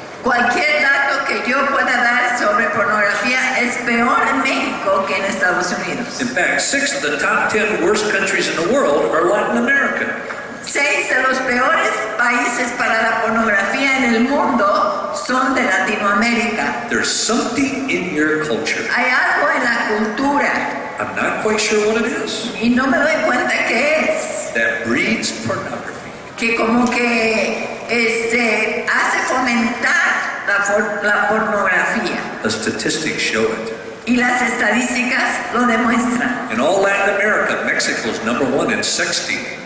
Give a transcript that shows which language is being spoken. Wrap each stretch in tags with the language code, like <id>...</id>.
<es>Cualquier dato que yo pueda dar sobre pornografía es peor en México que en Estados Unidos.</es> <en>In fact, 6 of the top 10 worst countries in the world are Latin American.</en> <es>6 de los peores países para la pornografía en el mundo son de Latinoamérica.</es> <en>There's something in your culture</en> <es>Hay algo en la cultura</es> <en>I'm not quite sure what it is,</en> <es>y no me doy cuenta qué es,</es> <en>that breeds pornography.</en> <es>que como que hace fomentar la pornografía.</es> <en>The statistics show it.</en> <es>Y las estadísticas lo demuestran.</es> <en>In all Latin America, Mexico is #1 in sexting.</en>